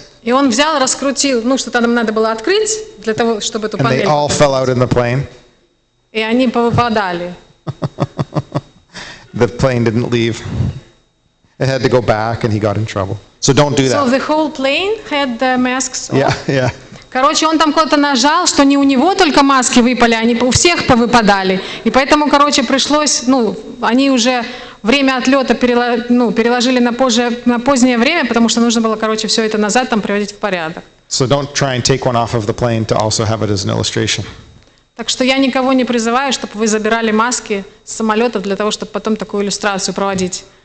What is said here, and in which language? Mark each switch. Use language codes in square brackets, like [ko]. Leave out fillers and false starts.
[ru] И он взял, раскрутил, что там надо было открыть для того, чтобы эту панель. [en] And they all fell out in the plane. [ru] И они повыпадали. [en] The plane didn't leave. It had to go back, and he got in trouble. So don't do that. So the whole plane had the masks on? Yeah. [ru] Короче, он там куда-то нажал, что не у него только маски выпали, они у всех повыпадали. И поэтому, пришлось, они уже время отлета переложили на позднее время, потому что нужно было, все это назад там приводить в порядок. [en] So don't try and take one off of the plane to also have it as an illustration. [ru] Так что я никого не призываю, чтобы вы забирали маски с самолетов для того, чтобы потом такую иллюстрацию проводить.